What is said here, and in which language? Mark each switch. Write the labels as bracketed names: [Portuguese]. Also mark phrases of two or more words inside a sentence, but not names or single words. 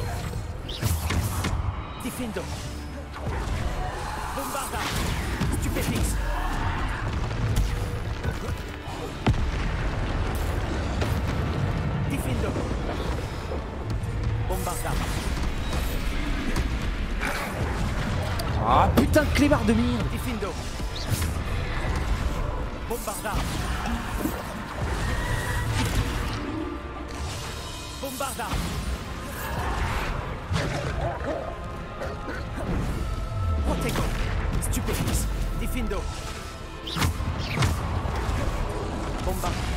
[French] Difendo. Bombarda. Stupefix. Diffindo. Bombarda. Ah putain de clébard de merde. Diffindo. Bombarda. Bombarda. Protego. Stupefix. Diffindo. Bomba.